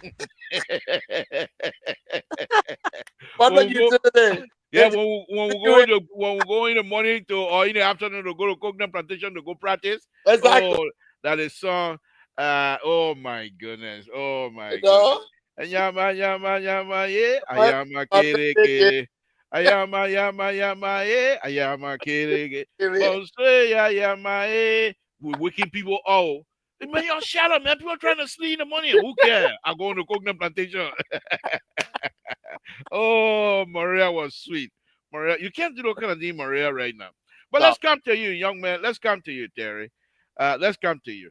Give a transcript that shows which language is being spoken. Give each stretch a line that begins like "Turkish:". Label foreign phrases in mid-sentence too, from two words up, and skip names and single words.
English: Public When we go, utility. yeah, Is when we go in the morning to or in the afternoon to go to Coconut Plantation to go practice. exactly. Oh, that is song. Oh my goodness. Oh my You goodness. know. Ayama yama yama ye. What? Ayama kere kere. Ayama yama yama ye. Ayama kere kere. Bonse ya yama ye. We're waking people out. Man, y'all shut up, man. People trying to sleep in the morning. Who cares? I go on the Coconut Plantation. Oh, Maria was sweet. Maria, you can't do that kind of thing, Maria, right now. But No. let's come to you, young man. Let's come to you, Terry. Let's come to you.